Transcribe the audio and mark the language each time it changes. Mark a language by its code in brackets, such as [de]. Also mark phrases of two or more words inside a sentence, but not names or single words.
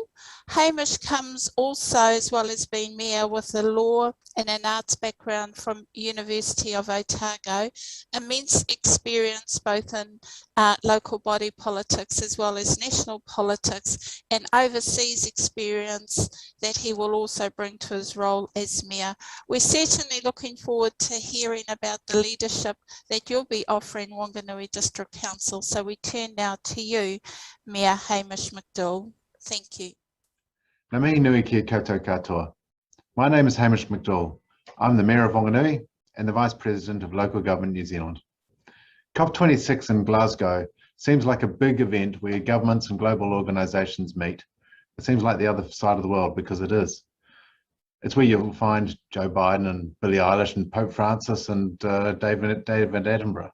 [en] Hamish comes also, as well as being Mayor, with a law and an arts background from University of Otago, immense experience both in local body politics as well as national politics, and overseas experience that he will also bring to his role as Mayor. We're certainly looking forward to hearing about the leadership that you'll be offering Wanganui District Council. So we turn now to you, Mayor Hamish McDougall. Thank you. [mi] Ngā mihi nui ki koutou katoa. [en] My name is Hamish McDougall. I'm the Mayor of Wanganui and the Vice President of Local Government New Zealand. COP26 in Glasgow seems like a big event where governments and global organisations meet. It seems like the other side of the world because it is. It's where you'll find Joe Biden and Billie Eilish and Pope Francis and David Attenborough.